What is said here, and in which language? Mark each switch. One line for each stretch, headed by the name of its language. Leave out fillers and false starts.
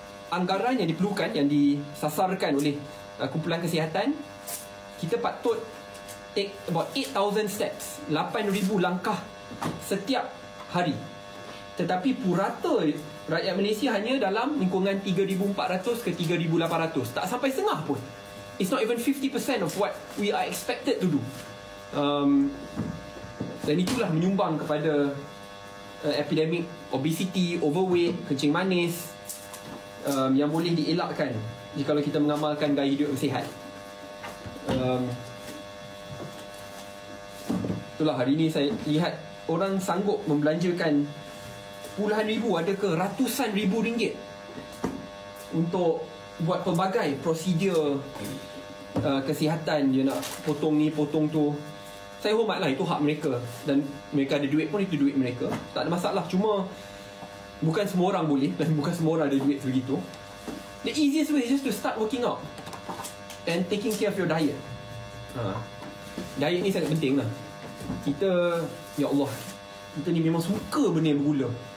Malay: Anggaran yang diperlukan, yang disasarkan oleh kumpulan kesihatan, kita patut
English: take about 8,000 steps,
Malay: 8,000 langkah setiap hari. Tetapi purata rakyat Malaysia hanya dalam lingkungan 3,400 ke 3,800. Tak sampai setengah pun.
English: It's not even 50% of what we are expected to do.
Malay: Dan itulah menyumbang kepada epidemik obesity, overweight, kencing manis yang boleh dielakkan jika kita mengamalkan gaya hidup yang sihat. Itulah hari ni saya lihat orang sanggup membelanjakan puluhan ribu, ada ke ratusan ribu ringgit untuk buat pelbagai prosedur kesihatan. Dia nak potong ni, potong tu. Saya hormatlah, itu hak mereka. Dan mereka ada duit pun, itu duit mereka. Tak ada masalah. Cuma bukan semua orang boleh, dan bukan semua orang ada duit sebegitu.
English: The easiest way is just to start working out and taking care of your diet.
Malay: Diet ni sangat penting lah. Kita, ya Allah, kita ni memang suka benda yang bergula.